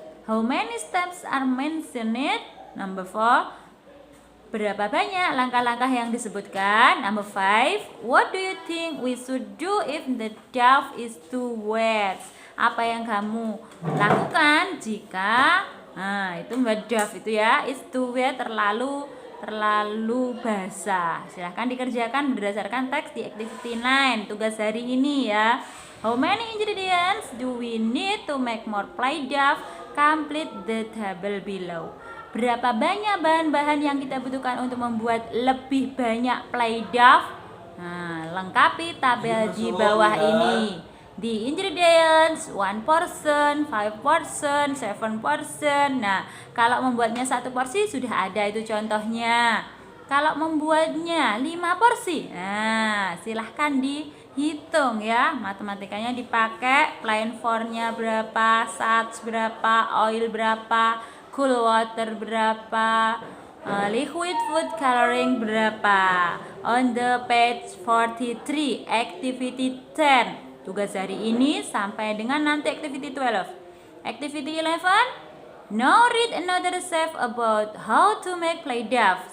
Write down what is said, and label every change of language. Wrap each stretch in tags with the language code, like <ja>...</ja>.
<en>How many steps are mentioned?</en> <id>Number 4, berapa banyak langkah-langkah yang disebutkan?</id> <en>Number 5, what do you think we should do if the dough is too wet?</en> <id>Apa yang kamu lakukan jika itu dough itu ya</id> <en>is too wet,</en> <id>terlalu basah? Silahkan dikerjakan berdasarkan teks di activity 9 tugas hari ini ya.</id> <en>How many ingredients do we need to make more play dough? Complete the table below.</en> <id>Berapa banyak bahan-bahan yang kita butuhkan untuk membuat lebih banyak play dough? Nah, lengkapi tabel di bawah ini.</id> <en>The ingredients 1 portion, 5 portion, 7 portion.</en> <id>Nah, kalau membuatnya 1 porsi sudah ada itu contohnya. Kalau membuatnya 5 porsi, nah silahkan dihitung ya. Matematikanya dipakai, plain for-nya berapa, sats berapa, oil berapa, cool water berapa, liquid food coloring berapa.</id> <en>On the page 43, activity 10.</en> <id>Tugas hari ini sampai dengan nanti activity 12.</id> <en>Activity 11, now read another recipe about how to make play dough.</en>